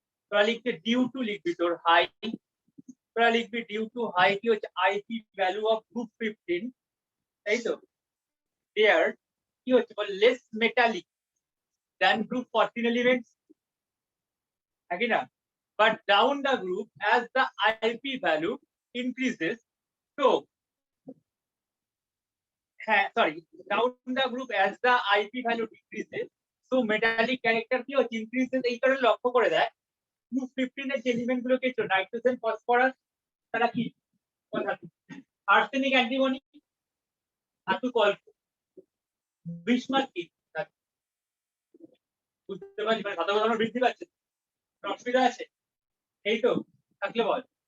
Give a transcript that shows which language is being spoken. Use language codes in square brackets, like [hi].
[bn] তোরা লিখতে due to লিখবি তোর হাই, তোরা লিখবি ডিউ টু হাই কি হচ্ছে? [en] IP value of group 15, [bn] তাই তো? দেয়ার কি হচ্ছে বল? [en] less metallic than group 14 elements, [bn] নাকি না? [en] But down the group as the IP value increases, so sorry, down the group as the IP value decreases, so metallic character [bn] কি হচ্ছে? [en] increases। [bn] এই কারণে লক্ষ্য করে দেয় গ্রুপ 15 এর এলিমেন্ট গুলোকে নাইট্রোজেন, ফসফরাস, তারা কি আর্সেনিক, অ্যান্টিমনি, ধাতু কল্প, বিসমাথ কি? বুঝতে পারলি? মানে ধাতব ধর্ম বৃদ্ধি পাচ্ছে, অসুবিধা আছে? এই তো, থাকলে বল।